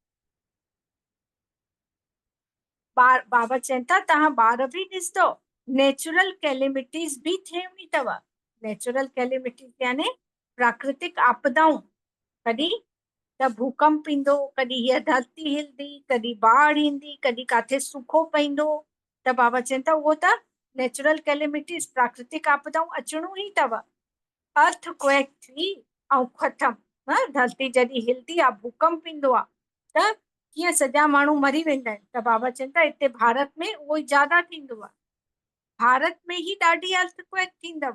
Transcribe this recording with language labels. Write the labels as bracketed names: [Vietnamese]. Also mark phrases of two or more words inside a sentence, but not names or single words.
[Sindhi] बाबा चवनि था तव्हां ॿार बि ॾिसंदो [English] natural calamities [Sindhi] बि थियणी अथव। नेचुरल कैलेमिटीज़ यानी प्राकृतिक आपदाऊं। कॾहिं त भूकंप ईंदो, कॾहिं हीअ धरती हिलंदी, कॾहिं बाढ़ ईंदी, कॾहिं काथे सूखो पईंदो। त बाबा चवनि था उहो त [English] natural calamities [Sindhi] प्राकृतिक आपदाऊं अचणो ई अथव। अर्थ क्वेक थी ऐं ख़तमु। धरती जॾहिं हिलंदी आहे, भूकंप ईंदो आहे, त कीअं सॼा माण्हू मरी वेंदा आहिनि। त बाबा चवनि था हिते भारत में उहो ई ज्यादा थींदो आहे। भारत में ई ॾाढी अर्थ क्वेक थींदव।